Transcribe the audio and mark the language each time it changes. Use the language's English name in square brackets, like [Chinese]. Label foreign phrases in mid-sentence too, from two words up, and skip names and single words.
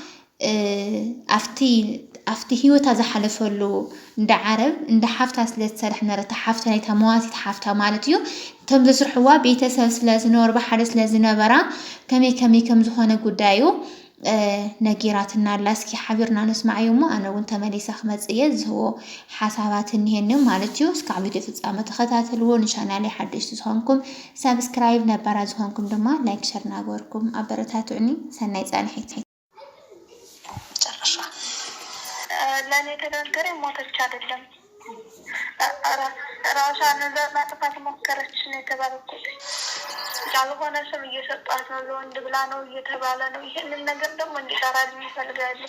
[Tigrinya] ኣፍቲ ሂወታ ዝሓለፈሉ እንዳ ዓረብ እንዳ ሓፍታ ስለዝሰርሕ ነረታ ሓፍታ ናይታ መዋሲት ሓፍታ ማለት እዩ። እቶም ዘስርሕዋ ቤተሰብ ስለዝነበሩ ብሓደ ስለዝነበራ ከመይ ከም ዝኾነ ጉዳዩ ነጊራትና ኣላ። እስኪ ሓቢርና ንስማዕ እዩ እሞ ኣነ እውን ተመሊሰ ክመፅእ እየ ዝህቦ ሓሳባት እኒሄኒ ማለት እዩ። እስካብ ቪድዮ ፍፃመ ተኸታተልዎ። ንቻናለይ ሓደሽቲ ዝኾንኩም ሰብስክራይብ ነባራ ዝኾንኩም ድማ [English] like share [Tigrinya] ናገበርኩም ኣበረታትዑኒ። ሰናይ ፃንሒት። [Amharic] ለእኔ የተናገረ ሞተች አይደለም ራሷን ለማጥፋት ሞከረች ነው የተባለችው። ያልሆነ ስም እየሰጧት ነው ለወንድ ብላ ነው እየተባለ ነው። ይሄንን ነገር ደግሞ እንዲሰራልኝ እፈልጋለሁ።